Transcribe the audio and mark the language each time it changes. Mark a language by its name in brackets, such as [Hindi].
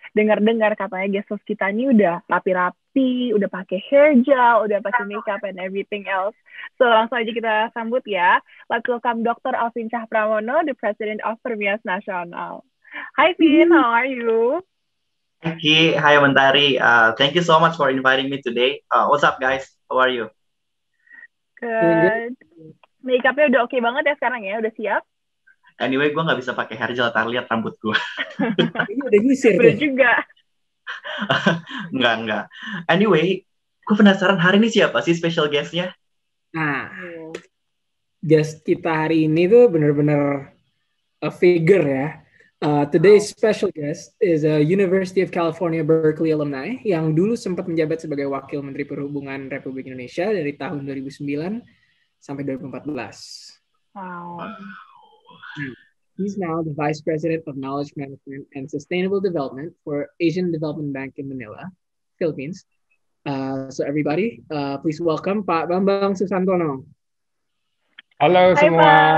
[Indonesian] Dengar-dengar katanya guest host kita nih udah rapi-rapi, udah pakai hair gel, udah pakai makeup [English] and everything else. [Indonesian] So langsung aja kita sambut ya. [English] Let's welcome Dr. Alvin Syah Pramono, the President of Permias Nasional. Hi Vin, how are you? Hi Mentari. Thank you so much for inviting me today. What's up guys? How are you? Good. [Indonesian] Makeupnya udah oke banget ya sekarang ya, udah siap? Anyway, gue nggak bisa pakai hair gel, lihat rambut gue. Ini udah nyisir tuh. Juga. Enggak. Anyway, gue penasaran hari ini siapa sih special guest-nya? Nah, guest kita hari ini tuh bener-bener [English] a figure [Indonesian] ya. [English] Today's special guest is a University of California Berkeley alumni [Indonesian] yang dulu sempat menjabat sebagai Wakil Menteri Perhubungan Republik Indonesia dari tahun 2009 sampai 2014. [English] Wow. He's now the Vice President of Knowledge Management and Sustainable Development for Asian Development Bank in Manila, Philippines. So everybody, please welcome Pak Bambang Susantono. [Indonesian] Halo semua.